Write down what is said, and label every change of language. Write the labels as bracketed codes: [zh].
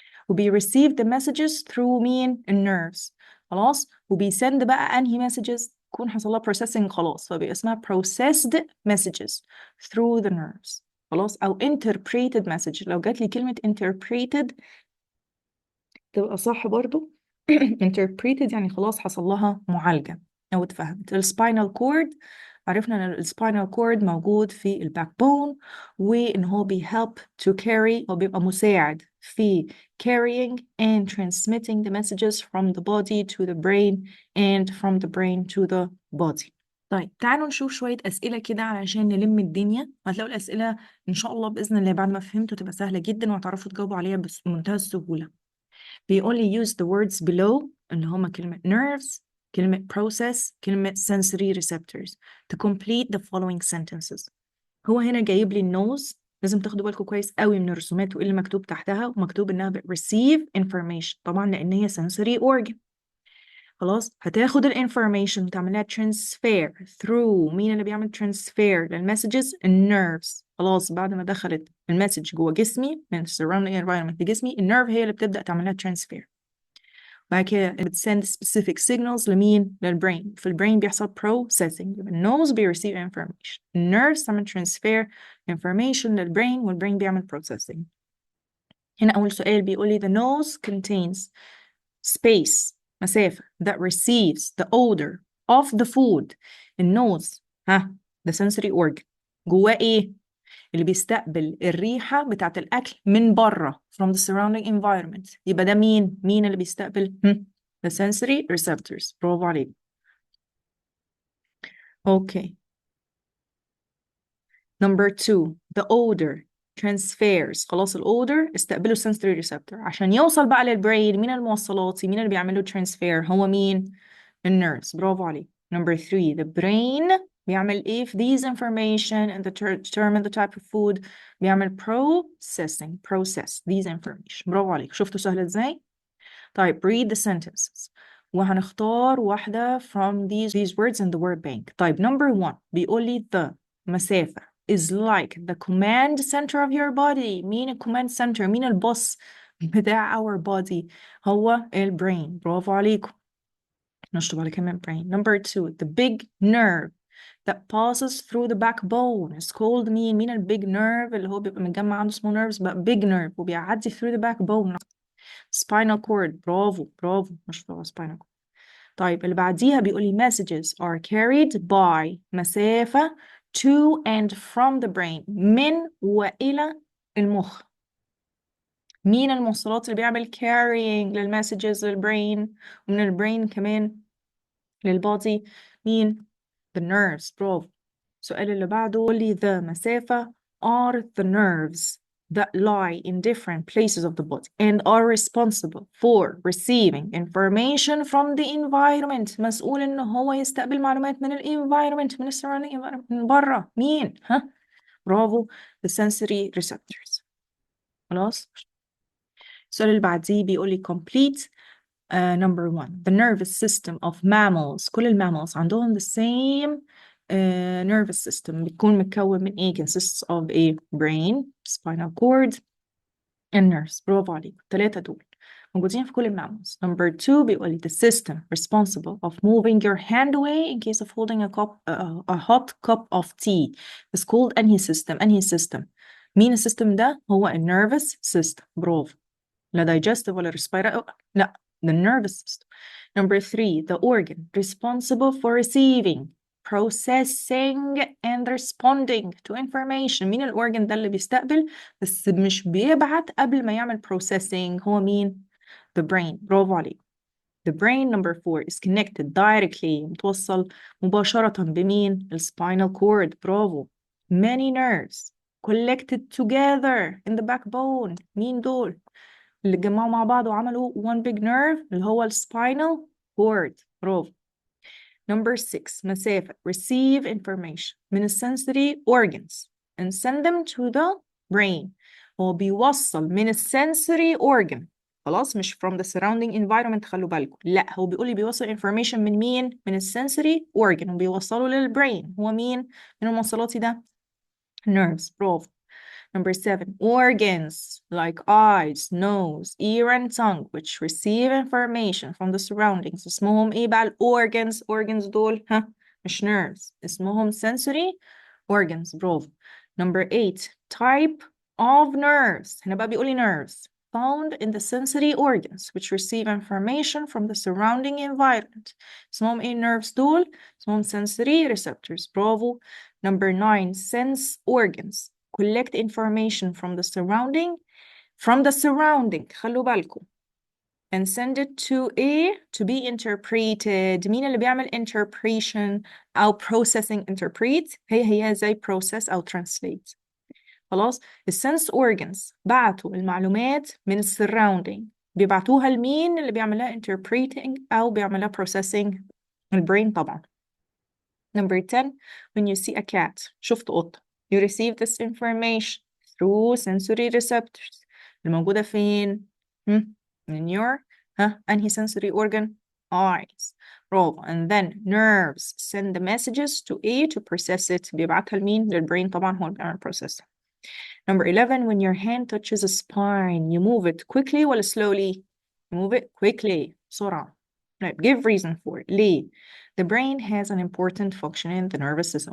[en] receive the messages through [ar] مين؟ النيرفز. خلاص، وبيسند بقى انهي messages تكون حصل لها processing خلاص، فبيبقى اسمها [en] processed messages through the nerves. [ar] خلاص، او interpreted message، لو جات لي كلمة interpreted تبقى صح برضو. interpreted يعني خلاص حصل لها معالجة او اتفهمت. السباينال كورد، عرفنا ان السباينال كورد موجود في الباك بون، وان هو بيhelp to carry، او بيبقى مساعد في [en] carrying and transmitting the messages from the body to the brain and from the brain to the body. [ar] طيب تعالوا نشوف شوية أسئلة كده علشان نلم الدنيا. هتلاقوا الأسئلة إن شاء الله بإذن الله بعد ما فهمتوا تبقى سهلة جدا وهتعرفوا تجاوبوا عليها بمنتهى السهولة. بيقول لي [en] use the words below [ar] اللي هما كلمة nerves، كلمة process، كلمة sensory receptors [en] to complete the following sentences. [ar] هو هنا جايب لي النوز، لازم تاخدوا بالكم كويس قوي من الرسومات وايه اللي مكتوب تحتها، ومكتوب انها [en] receive information [ar] طبعا لان هي sensory organ. خلاص، هتاخد الانفورميشن وتعملها ترانسفير through مين اللي بيعمل ترانسفير للمسجز؟ النيرفز. خلاص، بعد ما دخلت المسج جوه جسمي من surrounding environment لجسمي، النيرف هي اللي بتبدأ تعملها ترانسفير. بعد كده بتسند specific signals لمين؟ للبرين. في البرين بيحصل processing، يبقى النوز بيرسيف information، النيرفز تعمل [en] transfer information للبرين، [ar] والبرين بيعمل processing. هنا أول سؤال بيقول لي [en] the nose contains space، [ar] مسافة [en] that receives the odor of the food. [ar] النوز the sensory organ جواه ايه؟ اللي بيستقبل الريحة بتاعت الأكل من بره [en] from the surrounding environment. [ar] يبقى ده مين اللي بيستقبل؟ the sensory receptors. برافو عليك. اوكي. [en] Number 2 the odor transfers. [ar] خلاص، الأودر استقبله sensory receptor عشان يوصل بقى للبرين. مين الموصلات؟ مين اللي بيعمله transfer؟ هو مين؟ النيرفز. برافو عليك. [en] Number 3 the brain [ar] بيعمل ايه في [en] these information and determine the type of food؟ بيعمل process these information. [ar] برافو عليك. شفتوا سهلة ازاي؟ طيب [en] read the sentences [ar] وهنختار واحدة [en] from these words in the word bank. [ar] طيب [en] number 1 [ar] بيقول لي [en] the مسافة is like the command center of your body. [ar] مين ال command center؟ مين البوس بتاع our body؟ هو البرين. برافو عليكم. نشطب على كمان brain. [en] Number 2 the big nerve that passes through the backbone is called مين ال big nerve [ar] اللي هو بيبقى متجمع عنده [en] small nerves بقى big nerve وبيعدي through the backbone؟ spinal cord. [ar] برافو مش طبعا spinal cord. طيب اللي بعديها بيقول لي [en] messages are carried by [ar] مسافة [en] to and from the brain [ar] من وإلى المخ. مين الموصلات اللي بيعمل carrying للمسجز للبرين ومن البرين كمان للبودي؟ مين؟ the nerves. برافو. السؤال اللي بعده يقول لي [en] the مسافة are the nerves that lie in different places of the body and are responsible for receiving information from the environment. [ar] مسؤول إن هو يستقبل معلومات من environment، من surrounding environment، من بره. مين؟ برافو. [en] the sensory receptors. خلاص. السؤال اللي بعديه بيقول لي complete number one, the nervous system of mammals. [ar] كل المامals عندهم [en] the same nervous system. [ar] بيكون متكون من ايه؟ [en] consists of a brain, spinal cord, and nerves. [ar] برافو عليك. الثلاثة دول موجودين في كل المامals. [en] Number two بيقول لي the system responsible of moving your hand away in case of holding a hot cup of tea is called [ar] أنهي system؟ أنهي system؟ مين السيستم ده؟ هو ال [en] nervous system. برافو. [ar] لا digestive ولا respiratory. [en] لا، the nervous system. Number three, the organ responsible for receiving, processing and responding to information. [ar] مين الأورجن ده اللي بيستقبل بس مش بيبعت قبل ما يعمل processing؟ هو مين؟ the brain. برافو عليك. [en] The brain number four is connected directly، [ar] متوصل مباشرة بمين؟ [en] spinal cord. [ar] برافو. [en] Many nerves collected together in the backbone. [ar] مين دول؟ اللي اتجمعوا مع بعض وعملوا one big nerve اللي هو spinal cord. برافو. [en] Number six, مسافة receive information من sensory organs and send them to the brain. [ar] هو بيوصل من sensory organ، خلاص، مش from the surrounding environment، خلوا بالكم. لا، هو بيقول لي بيوصل information من مين؟ من sensory organ وبيوصله للبرين. هو مين من الموصلات ده؟ nerves. برافو. [en] Number seven, organs like eyes, nose, ear, and tongue which receive information from the surroundings. [ar] اسمهم ايه بقى organs؟ organs دول ها مش nerves، اسمهم sensory organs. برافو. [en] Number eight, type of nerves. [ar] هنا بقى بيقولي [en] nerves found in the sensory organs which receive information from the surrounding environment. [ar] اسمهم ايه nerves دول؟ اسمهم sensory receptors. [en] برافو. Number nine, sense organs collect information from the surrounding [ar] خلوا بالكم [en] and send it to be interpreted. [ar] مين اللي بيعمل interpretation أو processing؟ interpret هي زي process أو translate. خلاص. السنس organs بعتوا المعلومات من surrounding، بيبعتوها لمين اللي بيعملها interpreting أو بيعملها processing؟ البرين طبعا. [en] Number 10, when you see a cat، [ar] شفت قطة، [en] you receive this information through sensory receptors [ar] الموجودة فين؟ [en] in your أنهي sensory organ؟ eyes. [ar] برافو. [en] And then nerves send the messages to process it. [ar] بيبعتها لمين؟ للبرين طبعا، هو اللي بيعمل processing. [en] Number 11, when your hand touches a spine you move it quickly ولا slowly؟ move it quickly، [ar] بسرعة. [en] Right. Give reason for it. [ar] ليه؟ [en] The brain has an important function in the nervous system.